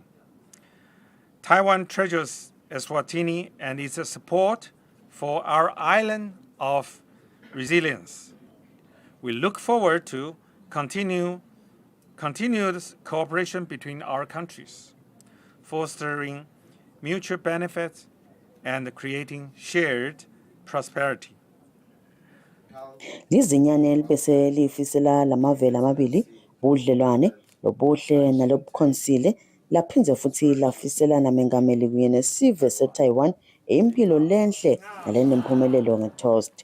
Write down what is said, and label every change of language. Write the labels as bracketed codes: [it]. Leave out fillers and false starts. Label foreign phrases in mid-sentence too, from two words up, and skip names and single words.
[en] Taiwan treasures Eswatini and its support for our island of resilience. We look forward to continuous cooperation between our countries, fostering mutual benefits and creating shared prosperity. [ss] Lizinyane bese lifisela lamavela amabili budlelwane lobuhle nalobukhonsile laphinze futhi lafisela namengameli kunye nesive seTaiwan impilo lenhle nalenempumelelo ngeToast.